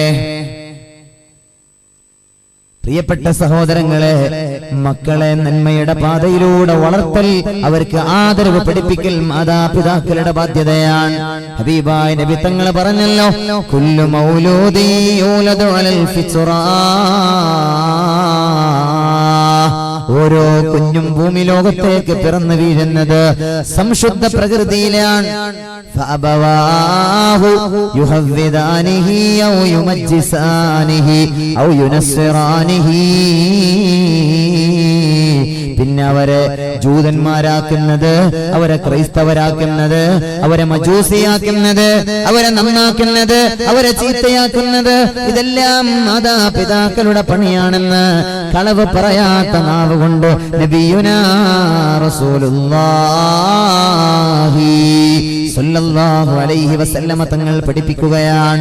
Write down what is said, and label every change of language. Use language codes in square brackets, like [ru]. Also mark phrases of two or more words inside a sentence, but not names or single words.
[ml] പ്രിയപ്പെട്ട സഹോദരങ്ങളെ, മക്കളെ നന്മയുടെ പാതയിലൂടെ വളർത്തൽ, അവർക്ക് ആദരവ് പഠിപ്പിക്കൽ മാതാപിതാക്കളുടെ ബാധ്യതയാണ്. ഹബീബായ നബി തങ്ങൾ പറഞ്ഞല്ലോ, [ar] كل مولود يولد على الفطرة. [ml] ഓരോ കുഞ്ഞും ഭൂമി ലോകത്തേക്ക് പിറന്നു വീഴുന്നത് സംശുദ്ധ പ്രകൃതിയിലാണ്. [ar] فأبواه يهودانه أو يمجسانه أو ينصرانه. [ml] പിന്നെ അവരെ ജൂതന്മാരാക്കുന്നത്, അവരെ ക്രൈസ്തവരാക്കുന്നത്, അവരെ മജൂസിയാക്കുന്നത്, അവരെ നന്നാക്കുന്നത്, അവരെ ചീത്തയാക്കുന്നത്, ഇതെല്ലാം മാതാപിതാക്കളുടെ പണിയാണെന്ന് കളവ് പറയാത്ത നാവ് കൊണ്ട് [ar] نبينا رسول الله صلى الله عليه وسلم [ml] തങ്ങൾ പഠിപ്പിക്കുകയാണ്.